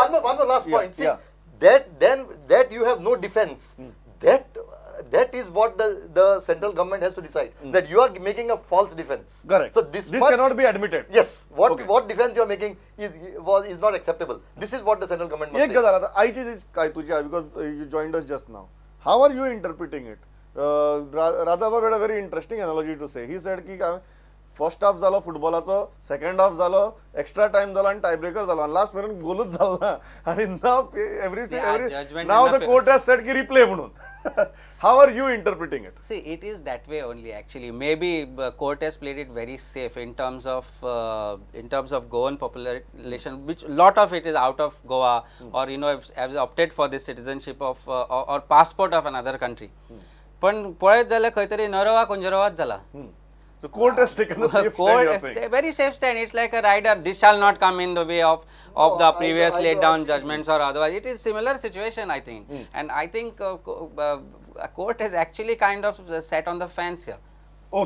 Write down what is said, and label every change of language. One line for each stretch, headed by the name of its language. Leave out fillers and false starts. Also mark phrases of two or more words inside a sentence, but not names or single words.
English: one more last point. See, yeah. that you have no defense. That is what the central government has to decide. That you are making a false defense. Correct. So this cannot be admitted. Yes. Okay. What defense you are making is not acceptable. This is what the central government must एक say.
Konkani: गजाल आता आयची जी Kaituची
English: because you joined us just now. How are you interpreting it? Radhava had a very interesting analogy to say. He said की first half
Konkani: जालो फुटबॉलाचो
English: second half
Konkani: जालो
English: extra time
Konkani: जालो आणि टायब्रेकर जालो आणि लास्ट मेरेन गोलूच जालो ना आणि
English: now the court has said
Konkani: की रिप्ले म्हणून
English: how are you interpreting it See, it is that way only. Actually, maybe court has played it very safe in terms of Goan population, which lot of it is out of Goa, or has opted for this citizenship of or passport of another country.
Konkani: पण पळयत जाल्यार खंय तरी नरवा कुंजरवाच जाला.
English: The court has taken a safe stand, you are saying. Very safe stand. It's like a rider. This shall not come in the way of the previous I laid down see. judgments or otherwise. It is similar situation, I think. And I think a court has actually kind of sat on the fence here. Okay.